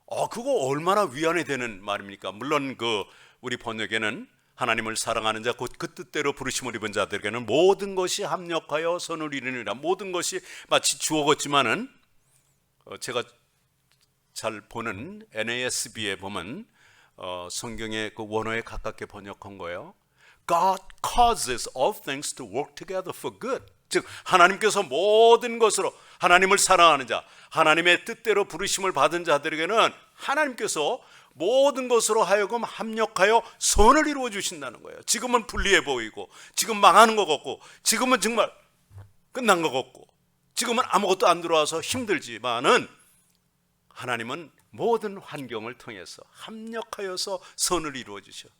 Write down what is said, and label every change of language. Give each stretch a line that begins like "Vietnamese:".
Korean: 그거 얼마나 위안이 되는 말입니까? 물론 우리 번역에는 하나님을 사랑하는 자 곧 그 뜻대로 부르심을 입은 자들에게는 모든 것이 합력하여 선을 이루느니라. 모든 것이 마치 주어 같지만은 제가 잘 보는 NASB에 보면 성경의 그 원어에 가깝게 번역한 거예요.
English: God causes all things to work together for good.
Korean: 즉 하나님께서 모든 것으로, 하나님을 사랑하는 자, 하나님의 뜻대로 부르심을 받은 자들에게는 하나님께서 모든 것으로 하여금 합력하여 선을 이루어 주신다는 거예요. 지금은 불리해 보이고, 지금 망하는 것 같고, 지금은 정말 끝난 것 같고, 지금은 아무것도 안 들어와서 힘들지만은 하나님은 모든 환경을 통해서 합력하여서 선을 이루어 주셔.